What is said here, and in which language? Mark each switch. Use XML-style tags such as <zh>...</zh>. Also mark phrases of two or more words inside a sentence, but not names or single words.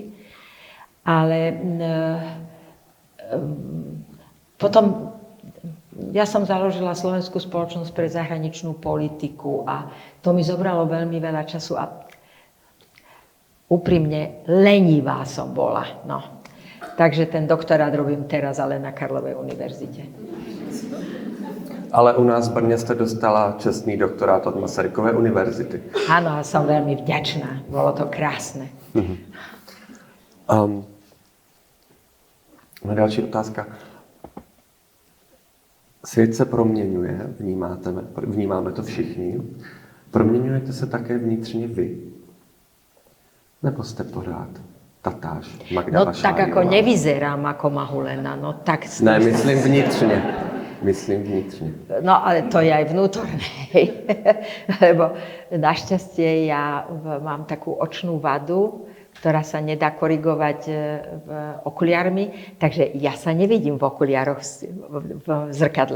<sk>Ale potom ja som založila Slovenskú spoločnosť pre zahraničnú politiku a to mi zobralo veľmi veľa času a úprimne lenivá som bola. No. Takže ten doktorát robím teraz, ale na Karlovej univerzite.</sk> <cs>Ale u nás v Brně jste dostala čestný doktorát od Masarykové univerzity.</cs> <sk>Áno, a som veľmi vďačná. Bolo to krásne.</sk> <cs>Další otázka. Svět se proměňuje, vnímáme to všichni. Proměňujete se také vnitřně vy? Nebo jste pořád tatáž Magda Vašáriová?</cs> <sk>No tak ako nevyzerám ako Mahulena, no tak...</sk> <cs>Ne, myslím vnitřně. Myslím vnitřně.</cs> <sk>No ale to je aj vnútorné, lebo našťastie ja mám takú očnú vadu, ktorá sa nedá korigovať okuliarmi, takže ja sa nevidím v okuliároch v zrkadle.</sk>